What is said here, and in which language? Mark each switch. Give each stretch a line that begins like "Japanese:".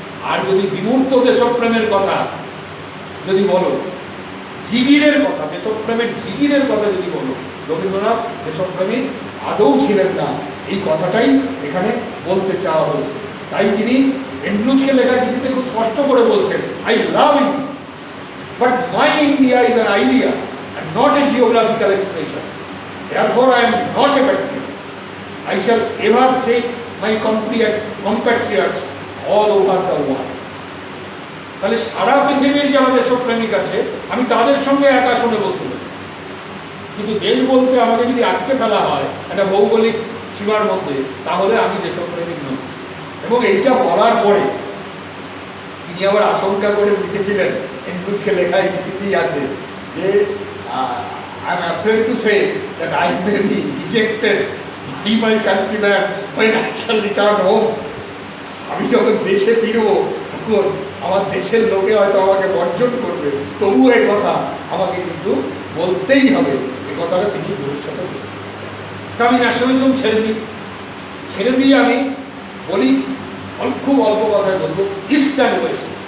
Bangla: আর যদি বিমূর্ত দেশপ্রেমের কথা যদি বলো, জিগিরের কথা, দেশপ্রেমের জিগিরের কথা যদি বলো, রবীন্দ্রনাথ দেশপ্রেমী আদৌ ছিলেন না, এই কথাটাই এখানে বলতে চাওয়া হয়েছে। তাই তিনি এন্ড্রুজকে লেখা চিঠিতে খুব স্পষ্ট করে বলছেন,
English: I love India, but my India is an idea and not a geographical expression. Therefore, I am not a patriot. I shall ever say my compatriots all over the world.
Bangla: তাহলে সারা পৃথিবীর যারা দেশপ্রেমিক আছে, আমি তাদের সঙ্গে এক আসনে বসতে পারি। কিন্তু দেশ বলতে আমাকে যদি আটকে ফেলা হয় একটা ভৌগোলিক সীমার মধ্যে, তাহলে আমি দেশপ্রেমিক নই। এবং এইটা বলার পরে তিনি আবার আশঙ্কা করে লিখেছিলেন, এন্ড্রুজকে লেখা এই চিঠিতেই আছে যে
English: I am afraid to say that I may be rejected by my countrymen when I shall return home.
Bangla: আমি যখন দেশে ফিরবো, তখন আমার দেশের লোকে হয়তো আমাকে বর্জন করবে, তবুও এই কথা আমাকে কিন্তু বলতেই হবে। এই কথাটা তিনি ভবিষ্যতে তা আমি ন্যাশনালিজম ছেড়ে দিয়ে আমি বলি, খুব অল্প কথায় বলবো, ইস্ট অ্যান্ড ওয়েস্ট।